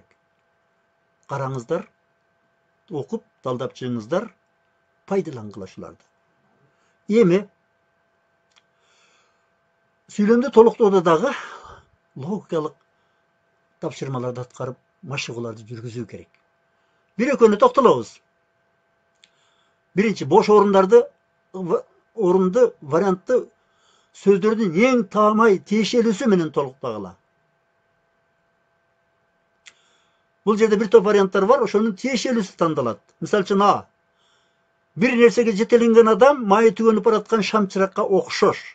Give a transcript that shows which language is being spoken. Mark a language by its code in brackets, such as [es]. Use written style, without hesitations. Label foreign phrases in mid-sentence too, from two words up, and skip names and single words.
[ky] Караңыздар, окуп, талдап чыгыңыздар, пайдалангыла шуларды. Эми сүйлөмдү толуктоодо дагы логикалык тапшырмаларды аткарып, машыгууларды жүргүзүү керек. Бир экөнү токтолобуз. Биринчи бош орунду вариантты сөздөрдүн эң таамай тиешелүүсү менен толуктагыла. Бул жерде бир топ варианттар бар, ошонун тиешелүүсү тандалат. Мисалы үчүн А. Бир нерсеге жетеленген адам майы түгөнүп бараткан шамчыракка окшош.